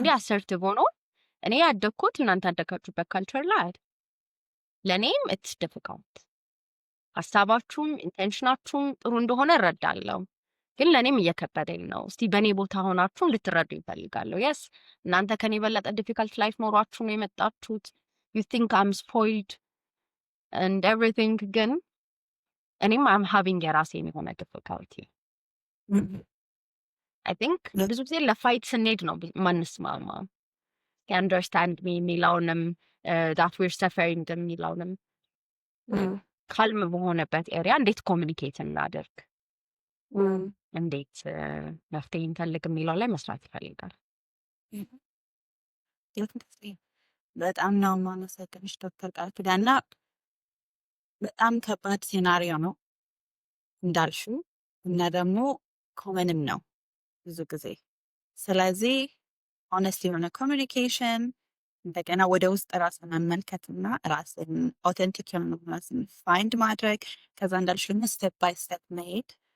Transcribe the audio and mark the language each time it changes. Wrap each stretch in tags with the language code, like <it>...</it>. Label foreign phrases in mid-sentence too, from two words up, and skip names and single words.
<am>አሰርቲቭ ሆኖ እኔ ያደግኩት እናንተ ያደጋችሁበት ካልቸር ላይ አይደል ለእኔም</am> <en>it's difficult</en> <am>ሀሳባችሁም ኢንቴንሽናችሁም ጥሩ እንደሆነ እረዳለሁ ግን ለእኔም እየከበደኝ ነው እስቲ በእኔ ቦታ ሆናችሁ እንድትረዱ ይፈልጋለሁ የስ እናንተ ከኔ የበለጠ ዲፊካልት ላይፍ ኖሯችሁ ነው የመጣችሁት</am> <en>you think I'm spoiled and everything</en> <am>ግን እኔም</am> <en>I'm having</en> <am>የራሴን የሆነ difficulty</am> <en>I think</en> <am>ብዙ ጊዜ ለፋይት ስንሄድ ነው ማንስማማ</am> <en>understand me</en> <am>የሚለውንም</am> <en>that we're suffering</en> <am>የሚለውንም ካልም በሆነበት ኤሪያ እንዴት ኮሚኒኬት እናደርግ እንዴት መፍትሄ እንፈልግ የሚለው ላይ መስራት ይፈልጋል በጣም ነው የማመሰግንሽ ዶክተር ቃል ኪዳን እና በጣም ከባድ ሴናሪዮ ነው እንዳልሽው እና ደግሞ ኮመንም ነው ብዙ ጊዜ ስለዚህ ሆነስት የሆነ ኮሚኒኬሽን እንደገና ወደ ውስጥ ራስን መመልከትና ራስን ኦተንቲክ የሆነ ራስን ፋይንድ ማድረግ ከዛ እንዳልሽው</am> <en>step by step</en> <am>መሄድ</am>